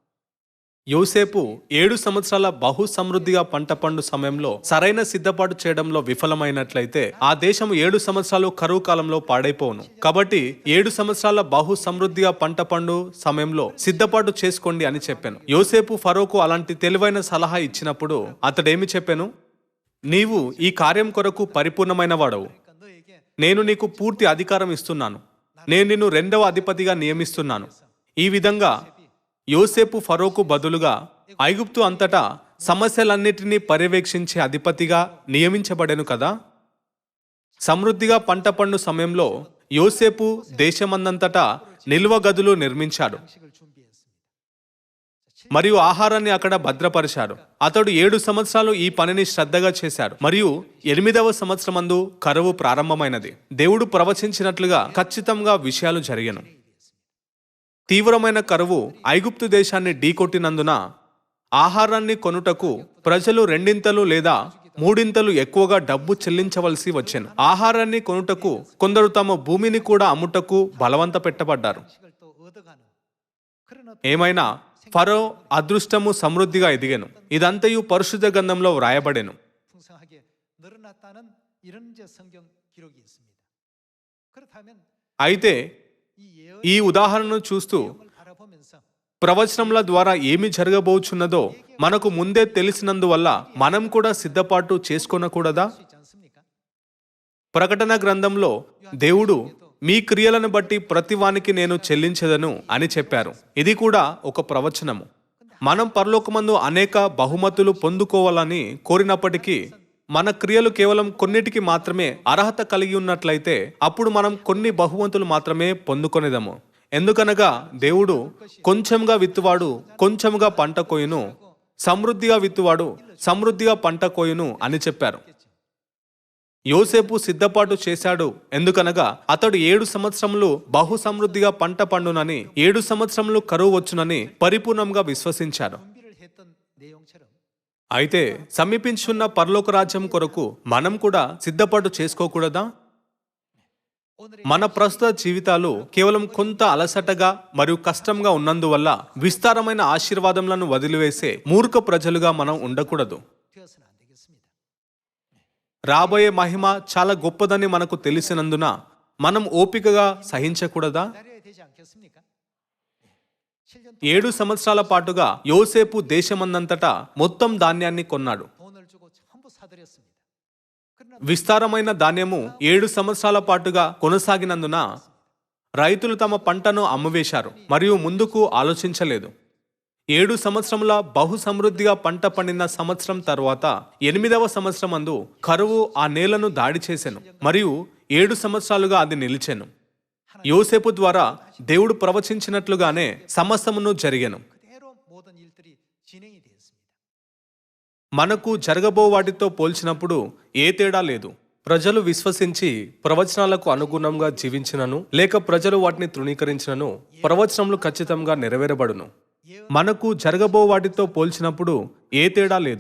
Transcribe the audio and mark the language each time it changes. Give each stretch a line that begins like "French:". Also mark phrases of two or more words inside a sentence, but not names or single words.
Telugu: యోసేపు 7 సంవత్సరాల బహు సమృద్ధిగా పంట పండు సమయంలో సరైన సిద్ధపాటు చేయడంలో విఫలమైనట్లయితే ఆ దేశం 7 సంవత్సరాలు కరువు కాలంలో పాడైపోవును. కాబట్టి 7 సంవత్సరాల బహు సమృద్ధిగా పంట పండు సమయంలో సిద్ధపాటు చేసుకోండి అని చెప్పాను. యోసేపు ఫరోకు అలాంటి తెలివైన సలహా ఇచ్చినప్పుడు అతడేమి చెప్పాను? నీవు ఈ కార్యం కొరకు పరిపూర్ణమైన వాడవు,
Korean: 그러니까 너에게
Telugu: నేను నీకు పూర్తి అధికారం ఇస్తున్నాను, నేను నిన్ను 2వ అధిపతిగా నియమిస్తున్నాను. ఈ విధంగా యోసేపు ఫరోకు బదులుగా ఐగుప్తు అంతటా సమస్యలన్నిటినీ పర్యవేక్షించే అధిపతిగా నియమించబడెను కదా. సమృద్ధిగా పంట పండు సమయంలో యోసేపు దేశమందంతటా నిల్వ గదులు నిర్మించాడు
Korean: 양식을 준비했습니다.
Telugu: మరియు ఆహారాన్ని అక్కడ భద్రపరిచాడు. అతడు 7 సంవత్సరాలు ఈ పనిని శ్రద్ధగా చేశాడు మరియు 8వ సంవత్సరమందు కరువు ప్రారంభమైనది. దేవుడు ప్రవచించినట్లుగా ఖచ్చితంగా విషయాలు జరిగెను. తీవ్రమైన కరువు ఐగుప్తు దేశాన్ని ఢీకొట్టినందున ఆహారాన్ని కొనుటకు ప్రజలు 2 లేదా 3 ఎక్కువగా డబ్బు చెల్లించవలసి వచ్చెను. ఆహారాన్ని కొనుటకు కొందరు తమ భూమిని కూడా అమ్ముటకు బలవంత పెట్టబడ్డారు.
Korean: 양식을 또 얻어가는 그런 어떤
Telugu: ఏమైనా ఫరో అదృష్టము సమృద్ధిగా ఎదిగెను. ఇదంతయు పరిశుద్ధ గ్రంథంలో వ్రాయబడెను.
Korean: 풍성하게 늘어났다는 이런 이제 성경 기록이 있습니다. 그렇다면
Telugu: అయితే
Korean: 이 예언을
Telugu: ఈ ఉదాహరణను చూస్తూ
Korean: 바라보면서
Telugu: ప్రవచనముల ద్వారా ఏమి జరగబోచున్నదో మనకు ముందే తెలిసినందువల్ల మనం కూడా సిద్ధపాటు చేసుకొనకూడదా?
Korean: 수 있지 않습니까?
Telugu: ప్రకటన గ్రంథంలో దేవుడు మీ క్రియలను బట్టి ప్రతివానికి నేను చెల్లించెదను అని చెప్పారు. ఇది కూడా ఒక ప్రవచనము. మనం పరలోకమందు అనేక బహుమతులు పొందుకోవాలని కోరినప్పటికీ మన క్రియలు కేవలం కొన్నిటికి మాత్రమే అర్హత కలిగి ఉన్నట్లయితే అప్పుడు మనం కొన్ని బహుమతులు మాత్రమే పొందుకొనేదము. ఎందుకనగా దేవుడు కొంచెంగా విత్తువాడు కొంచెంగా పంట కోయును, సమృద్ధిగా విత్తువాడు సమృద్ధిగా పంట కోయును అని చెప్పారు. యోసేపు సిద్ధపాటు చేశాడు. ఎందుకనగా అతడు 7 సంవత్సరములు బహు సమృద్ధిగా పంట పండునని, 7 సంవత్సరములు కరువు వచ్చునని పరిపూర్ణంగా విశ్వసించాడు.
Korean: 준비를 했던 내용처럼
Telugu: అయితే సమీపించున్న పరలోక రాజ్యం కొరకు మనం కూడా సిద్ధపాటు చేసుకోకూడదా?
Korean: 오늘의
Telugu: మన ప్రస్తుత జీవితాలు కేవలం కొంత అలసటగా మరియు కష్టంగా ఉన్నందువల్ల విస్తారమైన ఆశీర్వాదములను వదిలివేసే మూర్ఖ ప్రజలుగా మనం ఉండకూడదు.
Korean: 되어서는 안 되겠습니다.
Telugu: రాబోయే మహిమ చాలా గొప్పదని మనకు తెలిసినందున మనం ఓపికగా సహించకూడదా?
Korean: 기다려야 되지 않겠습니까? 7년
Telugu: 7 సంవత్సరాల పాటుగా యోసేపు దేశమందంతటా మొత్తం ధాన్యాన్ని కొన్నాడు.
Korean: 돈을 주고 전부 사들였습니다. 그러나
Telugu: విస్తారమైన ధాన్యము 7 సంవత్సరాల పాటుగా కొనసాగినందున రైతులు తమ పంటను అమ్మివేశారు మరియు ముందుకు ఆలోచించలేదు. 7 సంవత్సరముల బహు సమృద్ధిగా పంట పండిన సంవత్సరం తర్వాత 8వ సంవత్సరమందు కరువు ఆ నేలను దాడి చేసెను మరియు 7 సంవత్సరాలుగా అది నిలిచెను. యోసేపు ద్వారా దేవుడు ప్రవచించినట్లుగానే సమస్తమును జరిగెను.
Korean: 그대로 모든 일들이 진행이 되었습니다.
Telugu: మనకు జరగబో వాటితో పోల్చినప్పుడు ఏ తేడా లేదు. ప్రజలు విశ్వసించి ప్రవచనాలకు అనుగుణంగా జీవించినను లేక ప్రజలు వాటిని తృణీకరించినను ప్రవచనములు ఖచ్చితంగా నెరవేరబడును. మనకు జరగబో వాటితో పోల్చినప్పుడు ఏ తేడా లేదు.